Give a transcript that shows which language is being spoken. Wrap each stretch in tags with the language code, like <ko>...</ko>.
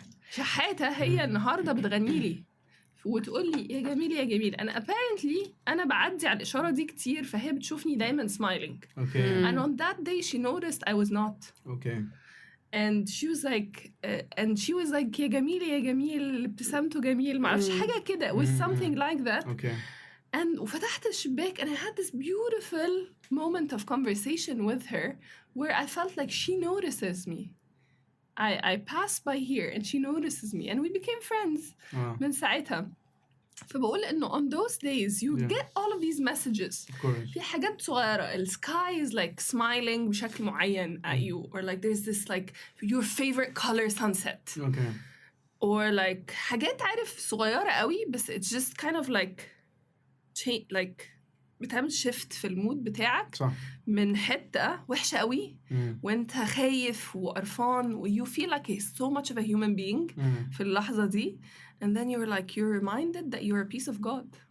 <ar>شحاتة هي النهاردة بتغني لي وتقول لي يا جميل يا جميل. أنا apparently أنا بعدي على الإشارة دي كتير، فهي بتشوفني دايما smiling.</ar> <en>Okay. And on that day she noticed I was not. Okay. And she was like</en> <ar>يا جميل يا جميل ابتسامته جميل، معرفش حاجة كده</ar> <en>with something like that. Okay. And</en> <ar>وفتحت الشباك</ar> <en>and I had this beautiful moment of conversation with her where I felt like she notices me. I passed by here and she notices me and we became friends. Wow.</en> <ar>من ساعتها. فبقول إنه</ar> <en>on those days you get all of these messages. Of course.</en> <ar>في حاجات صغيرة.</ar> <en>The sky is like smiling</en> <ar>بشكل معين</ar> <en>at you, or like there's this like your favorite color sunset. Okay. Or like</en> <ar>حاجات عارف صغيرة قوي بس</ar> <en>it's just kind of like</en> <ar>بتعمل shift في المود بتاعك. صح. من حتة وحشة قوي وانت خايف وقرفان و</ar> <en>you feel like so much of a human being</en> <ar>في اللحظة دي,</ar> <en>and then you're reminded that you're a piece of God.</en>